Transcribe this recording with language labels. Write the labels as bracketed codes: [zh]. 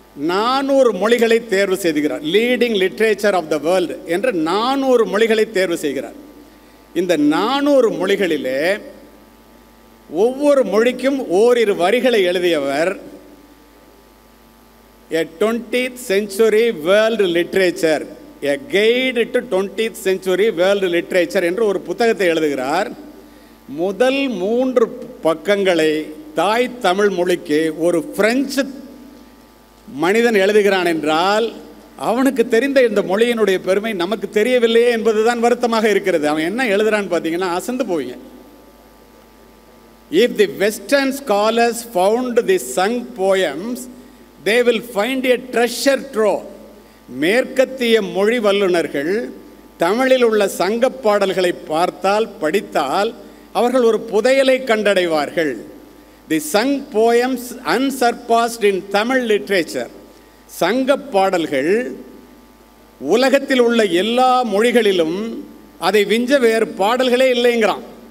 [ta] 400 மொழிகளை தேர்வு செய்கிறார். [en] leading literature of the world [ta] என்ற 400 மொழிகளை தேர்வு செய்கிறார். இந்த 400 மொழிகளிலே ஒவ்வொரு மொழிக்கும் ஓரிரு வரிகளை எழுதியவர். [en] A 20th century world literature, a guide to 20th century world literature [ta] என்று ஒரு புத்தகத்தை எழுதுகிறார். முதல் 3 பக்கங்களை தாய் தமிழ் மொழிக்கு ஒரு பிரெஞ்சு மனிதன் எழுதுகிறான் என்றால் அவனுக்கு தெரிந்த இந்த மொழியினுடைய பெருமை நமக்கு தெரியவில்லையே என்பதுதான் வருத்தமாக இருக்கிறது. அவன் என்ன எழுதுறான்னு பார்த்தீங்கன்னா அசந்து போவீங்க. [en] If the Western scholars found the sung poems, they will find a treasure trove. [ta] மேற்கத்திய மொழி வல்லுநர்கள் தமிழில் உள்ள சங்க பாடல்களை பார்த்தால் படித்தால் அவர்கள் ஒரு புதையலை கண்டடைவார்கள். [en] The Sang poems unsurpassed in Tamil literature. [ta] சங்க பாடல்கள் உலகத்தில் உள்ள எல்லா மொழிகளிலும் அதை விஞ்ச வேறு பாடல்களே இல்லைங்கிறான்.